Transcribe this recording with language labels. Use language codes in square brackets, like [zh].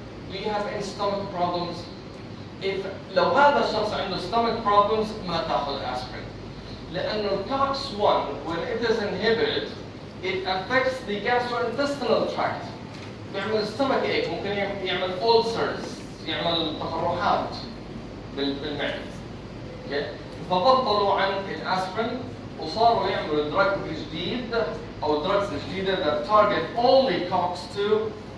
[en] Do you have any stomach problems? [ar] لو هذا الشخص عنده stomach problems ما تاخذ aspirin. [en] لأنه COX 1 when it is inhibited it affects the gastrointestinal tract. [ar] بيعمل stomach ache، ممكن يعمل ulcers، يعمل تقرحات بالمعدة. [en] Okay. [ar] فبطلوا عن الاسبرين وصاروا يعملوا دراج جديد او drugs جديده [en] that target only COX-2.